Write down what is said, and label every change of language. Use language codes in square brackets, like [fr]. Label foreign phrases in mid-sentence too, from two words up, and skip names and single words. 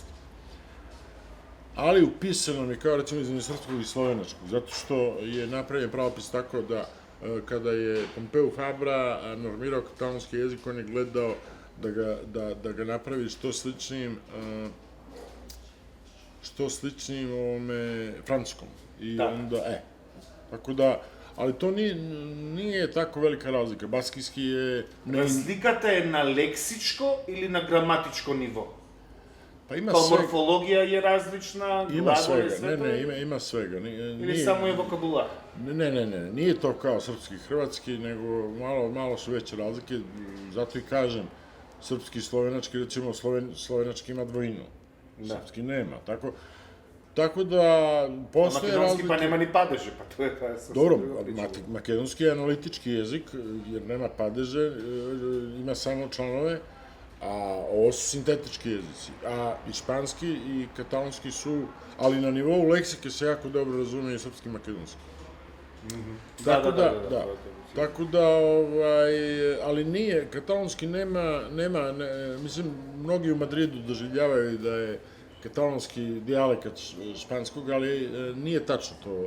[sr] Ali u pisanom je kao recimo između srpskog i slovenačkog, zato što je napravljen pravopis tako da kada je Pompeu Fabra normirao katalonski jezik, on je gledao da ga napravi što sličnim ovome francuskom. I Da. onda, tako da, ali to nije tako velika razlika. Baskijski je... [mk] Разликата е на лексичко или на граматичко ниво? [sr] Pa ima [mk] Па [sr] svega. [mk] морфологија е различна, [sr] Ima [mk] глагол е [sr] svega, [mk] свето? [sr] ima svega. [mk] Или само е вокабулар? [sr] Ne, nije to kao srpski i hrvatski, nego malo su veće razlike, zato i kažem, srpski i slovenački, recimo slovenački ima dvojinu, srpski nema, tako da postoje razlike. [mk] Македонски па нема ни падеже, па тоа е сосем [sr] Dobro, [mk] друга причина. [sr] makedonski je analitički jezik, jer nema padeže, ima samo članove, a ovo su sintetički jezici, a i španski i katalonski su, ali na nivou leksike se jako dobro razume i srpski i makedonski. Tako da, ali nije, katalonski nema, mislim, mnogi u Madridu doživljavaju da je katalonski dijalekat španskog, ali nije tačno to.